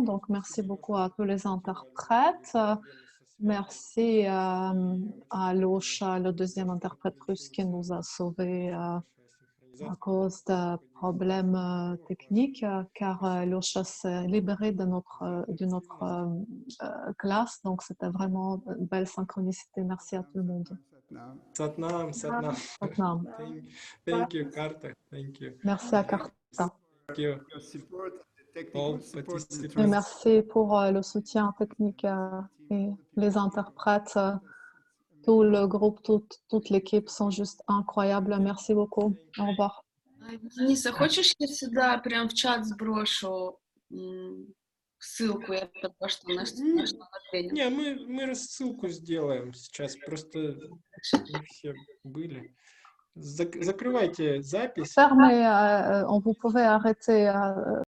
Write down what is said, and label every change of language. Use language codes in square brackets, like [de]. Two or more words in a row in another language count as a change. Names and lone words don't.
[fr] Donc, merci beaucoup à tous les interprètes. Merci à Losha, le deuxième interprète russe qui nous a sauvés à cause de problèmes techniques, car Losha s'est libéré de notre classe. Donc, c'était vraiment une belle synchronicité. Merci à tout le monde. [pa] Satnam. Satnam. Satnam. [en] Thank you, Karta. Thank you. [fr] Merci à Karta. [en] Thank you. Your support, the All technical support, the participants. [fr] Et merci pour le soutien technique et les interprètes, tout le groupe, toute l'équipe sont juste incroyables. Merci beaucoup. Au revoir. [ru] Дениса, хочешь, я сюда прям в чат сброшу ссылку, я только что на тренинг? Не, мы рассылку сделаем сейчас, просто не все были. Закрывайте запись. [fr] Fermez, vous pouvez arrêter